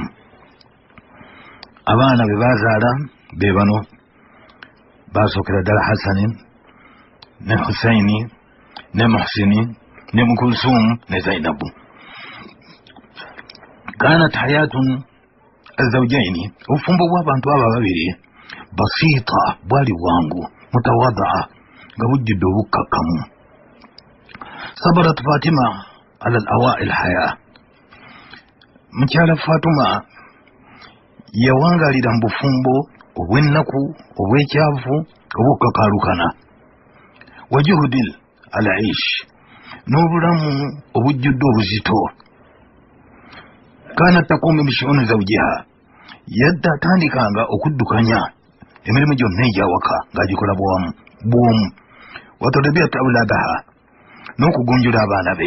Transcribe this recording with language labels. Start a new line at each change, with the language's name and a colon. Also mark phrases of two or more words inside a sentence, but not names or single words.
Ganda: Abaana be bazaala be bano basookera ddala Hasani ne Husaini ne Muhsini ne Mukulsumu ne Zainabu.
Arabic: كانت حياة الزوجين
Ganda: obufumbo bw'abantu abo ababiri basiita bwali bwangu mutawadaa nga bujjudde obukkakkamu.
Arabic: صبرت فاطمة على الأوائل حياة.
Ganda: Mukyala Fatima yawangalira mu bufumbo obw'ennaku obw'ekyavu obukkakalukana
Arabic: وجهد العيش
Ganda: n'obulamu obujjudde obuzito.
Arabic: كانت تقوم بشؤون زوجها
Ganda: yadda atandikanga okuddukanya emirimu gyonna egyawaka ng'agikola bwomu
Arabic: وتدبيرات أولادها
Ganda: n'okugunjula abaana be.